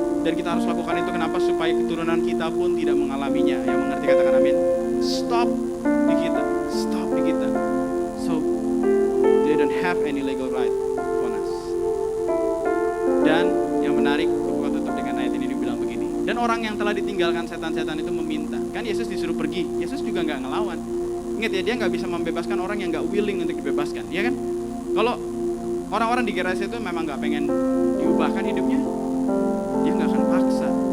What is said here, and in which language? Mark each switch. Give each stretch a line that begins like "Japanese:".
Indonesian: Dan kita harus lakukan itu kenapa? Supaya keturunan kita pun tidak mengalaminya. Yang mengerti katakan amin. Stop di kita. Stop di kita.
English: So, they don't have any legal right on us.
Indonesian: Dan yang menarik, aku tutup dengan ayat ini dibilang begini. Dan orang yang telah ditinggalkan setan-setan itu meminta. Kan Yesus disuruh pergi. Yesus juga enggak ngelawan. Ingat ya, dia nggak bisa membebaskan orang yang nggak willing untuk dibebaskan, ya kan? Kalau orang-orang di Gerasa itu memang nggak pengen diubahkan hidupnya, dia nggak akan paksa.